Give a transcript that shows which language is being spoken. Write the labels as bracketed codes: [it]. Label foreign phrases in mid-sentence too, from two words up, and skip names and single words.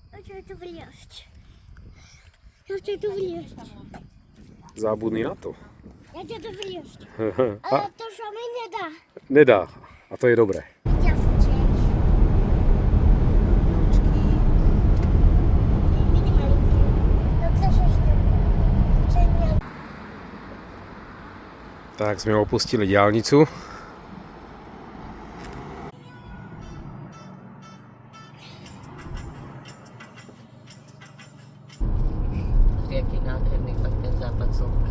[pl] chcę tu wleźć. Ja chcę tu wleźć. [sk] Zabudni na to. [pl] Ja chcę tu wleźć. A, Ale to się mi nie da. [sk] nedá. A to je dobré. [pl] Ja chcę. [sk] Vidí malinký. To chceš ešte. Tak sme opustili diaľnicu. Jaký nádherný fakt ten západ slnka.